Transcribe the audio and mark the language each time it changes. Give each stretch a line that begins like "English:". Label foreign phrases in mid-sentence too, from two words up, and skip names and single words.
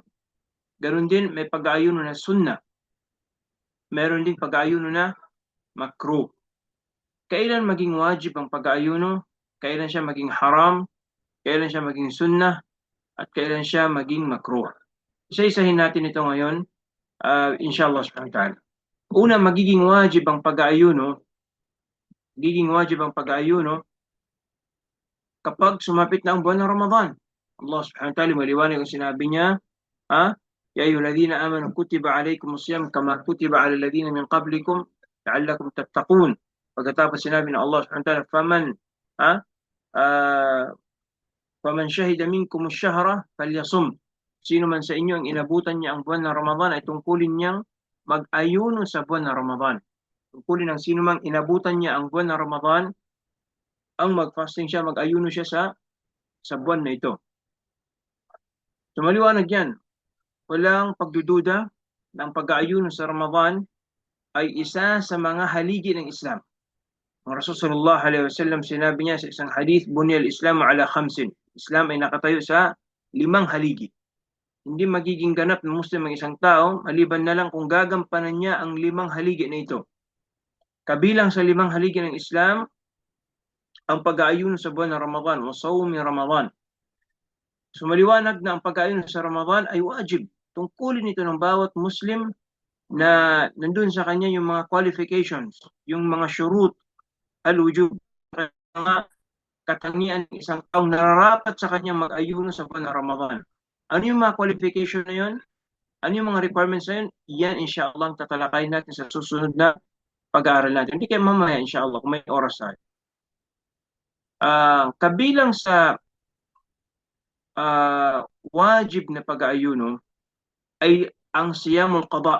Filipino: Ganon din may pag-aayuno na sunnah, meron din pag-aayuno na makruh. Kailan maging wajib ang pag-aayuno, kailan siya maging haram, kailan siya maging sunnah, at kailan siya maging makruh. Isa-isahin natin ito ngayon,
Arabic: إن شاء الله سبحانه وتعالى.
Filipino: Una, magiging wajib ang pag-aayuno, kapag sumapit na ang buwan ng Ramadan. Allah
Arabic: سبحانه وتعالى
Filipino: maliwanag ang sinabi niya,
Arabic: يا أيها الذين آمنوا كتب عليكم الصيام كما كتب على الذين من قبلكم لعلكم تتقون.
Filipino: Pagkatapos sinabi ng
Arabic: Allah سبحانه وتعالى فمن شهد منكم الشهر فليصمه.
Filipino: Sino man sa inyo ang inabutan niya ang buwan ng Ramadan ay tungkulin niyang mag-ayuno sa buwan ng Ramadan. Tungkulin ng sino mang inabutan niya ang buwan ng Ramadan ang mag-fasting siya, mag-ayuno siya sa buwan na ito. So maliwanag yan. Walang pagdududa na ang pag-aayuno sa Ramadan ay isa sa mga haligi ng Islam. Ang Rasulullah
Arabic: صلى الله عليه وسلم
Filipino: sinabi niya sa isang hadith,
Arabic: بني الإسلام على خمس.
Filipino: Islam ay nakatayo sa 5 haligi. Hindi magiging ganap ng Muslim ang isang tao maliban na lang kung gagampanan niya ang 5 haligi na ito. Kabilang sa 5 haligi ng Islam ang pag-aayuno sa buwan ng Ramadan o sawmi Ramadan. So maliwanag na ang pag-aayuno sa Ramadan ay wajib. Tungkulin ito ng bawat Muslim na nandun sa kanya yung mga qualifications, yung mga
Arabic: شروط الوجوب,
Filipino: mga katangian ng isang taong nararapat sa kanya mag-ayuno sa buwan ng Ramadan. Ano yung mga qualification na yun? Ano yung mga requirements na yun? Yan inshallah ang tatalakayin natin sa susunod na pag-aaral natin. Hindi kayo mamaya inshallah kung may oras tayo. Kabilang sa wajib na pag-aayuno ay ang
Arabic: صيام القضاء.